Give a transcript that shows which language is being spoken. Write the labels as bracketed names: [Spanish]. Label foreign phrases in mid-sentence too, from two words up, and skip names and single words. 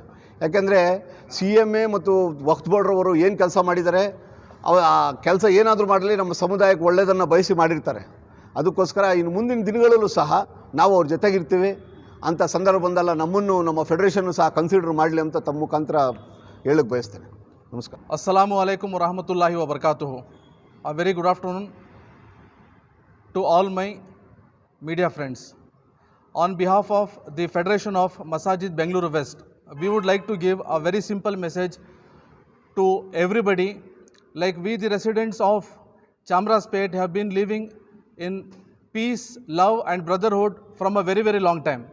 [Kannada] ಯಾಕೆಂದರೆ CMA ಮತ್ತು ವಕ್ಫ್ ಬೋರ್ಡ್ರವರು ಏನು ಕೆಲಸ ಮಾಡಿದ್ದಾರೆ, ಆ ಕೆಲಸ ಏನಾದರೂ ಮಾಡಲಿ ನಮ್ಮ ಸಮುದಾಯಕ್ಕೆ ಒಳ್ಳೆಯದನ್ನು ಬಯಸಿ ಮಾಡಿರ್ತಾರೆ. ಅದಕ್ಕೋಸ್ಕರ ಇನ್ನು ಮುಂದಿನ ದಿನಗಳಲ್ಲೂ ಸಹ ನಾವು ಅವ್ರ ಜೊತೆಗಿರ್ತೀವಿ. ಅಂಥ ಸಂದರ್ಭ ಬಂದಲ್ಲ ನಮ್ಮನ್ನು, ನಮ್ಮ ಫೆಡರೇಷನ್ನು ಸಹ ಕನ್ಸಿಡರ್ ಮಾಡಲಿ ಅಂತ ತಮ್ಮ ಮುಖಾಂತರ ಹೇಳಕ್ಕೆ ಬಯಸ್ತೇನೆ. ನಮಸ್ಕಾರ. [Arabic] السلام عليكم ورحمة الله وبركاته. [English] A very good afternoon to all my media friends. On behalf of the Federation of Masajid Bengaluru West, we would like to give a very simple message to everybody. Like we, the residents of Chamraspet, have been living in peace, love and brotherhood from a very, very long time.